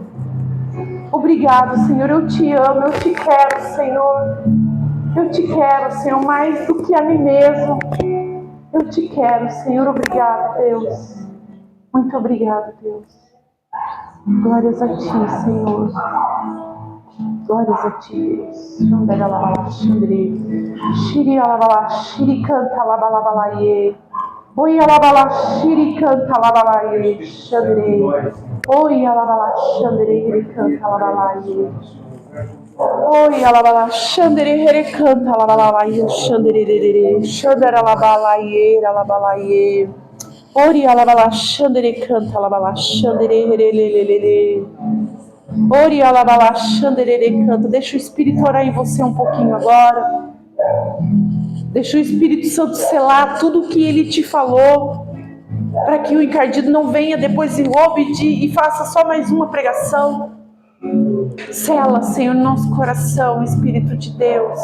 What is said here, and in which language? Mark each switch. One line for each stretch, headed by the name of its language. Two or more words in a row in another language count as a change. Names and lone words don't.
Portuguese: Obrigado, Senhor, eu te amo, eu te quero, Senhor. Eu te quero, Senhor, mais do que a mim mesmo. Eu te quero, Senhor, obrigado, Deus. Muito obrigado, Deus. Glórias a ti, Senhor. Glórias a ti, Deus. Shiri alabala, shiri canta alabalaye. Oi alabala, shiri canta alabalaye. Xandre. Oi alabala, xandre, canta alabalaye. Oi alabala, xandre, canta alabalaye. Xandre, xandre alabalaye, alabalaye. Ori alabala, xandre, canta alabala, xandre, Ori alabala, xandere, canta. Deixa o Espírito orar em você um pouquinho agora. Deixa o Espírito Santo selar tudo o que Ele te falou, para que o encardido não venha depois e roube e faça só mais uma pregação. Sela, Senhor, nosso coração, Espírito de Deus.